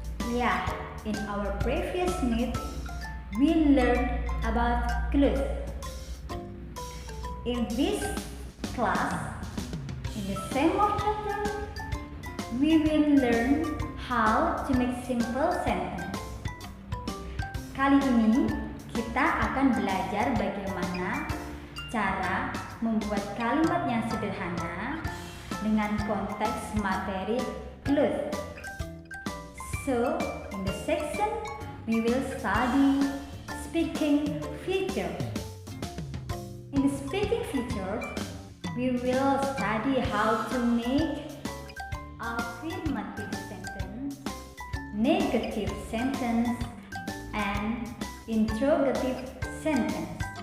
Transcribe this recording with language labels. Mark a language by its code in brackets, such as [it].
[en] Yeah, in our previous meet we learned about clothes. In this class, in the same chapter, we will learn how to make simple sentence. [id] Kali ini kita akan belajar bagaimana cara membuat kalimat yang sederhana dengan konteks materi clothes. [en] So, in the section we will study speaking features. In the speaking features, we will study how to make affirmative sentence, negative sentence, and interrogative sentence.